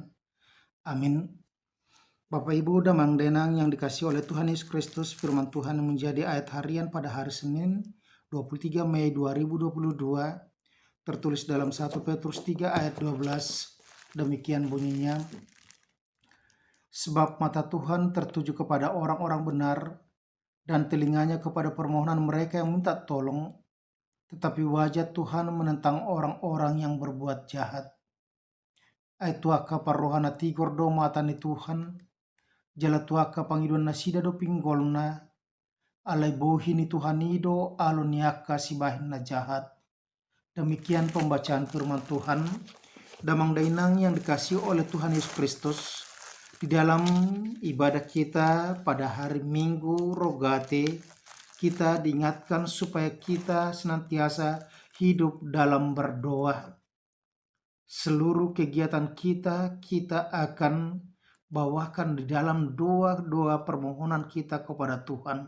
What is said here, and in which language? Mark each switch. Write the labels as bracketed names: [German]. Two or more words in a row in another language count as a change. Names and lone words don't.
[Indonesian] Amin. Bapak Ibu [Batak Toba] damang denang [Indonesian] yang dikasihi oleh Tuhan Yesus Kristus, firman Tuhan yang menjadi ayat harian pada hari Senin 23 Mei 2022 tertulis dalam 1 Petrus 3 ayat 12. Demikian bunyinya. Sebab mata Tuhan tertuju kepada orang-orang benar dan telinganya kepada permohonan mereka yang minta tolong. Tetapi wajah Tuhan menentang orang-orang yang berbuat jahat. [Batak Toba] Ai tuaka parrohana tigor do matani Tuhan, jala tuaka pangiduan nasida do pinggolna, alai bohini Tuhanido aloniaka sibahin na jahat. [Indonesian] Demikian pembacaan firman Tuhan. [Batak Toba] Damang dainang [Indonesian] yang dikasihi oleh Tuhan Yesus Kristus, di dalam ibadah kita pada hari Minggu Rogate, kita diingatkan supaya kita senantiasa hidup dalam berdoa. Seluruh kegiatan kita akan bawakan di dalam doa-doa permohonan kita kepada Tuhan.